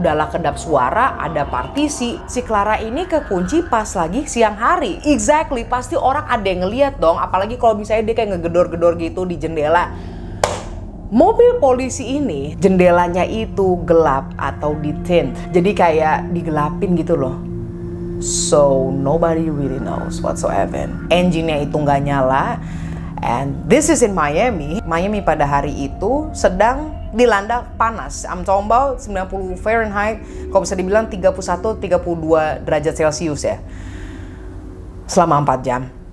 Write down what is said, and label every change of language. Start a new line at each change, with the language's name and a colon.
Indonesian: Udahlah kedap suara, ada partisi. Si Clara ini kekunci pas lagi siang hari. Exactly, pasti orang ada yang ngeliat dong. Apalagi kalau misalnya dia kayak ngegedor-gedor gitu di jendela. Mobil polisi ini jendelanya itu gelap atau ditint. Jadi kayak digelapin gitu loh.
English: So nobody really knows whatsoever.
Indonesian: Engine-nya itu nggak nyala.
English: And this is in Miami.
Indonesian: Miami pada hari itu sedang dilanda panas.
English: I'm talking about 90 Fahrenheit.
Indonesian: Kalau bisa dibilang 31-32 derajat Celcius ya. Selama 4 jam.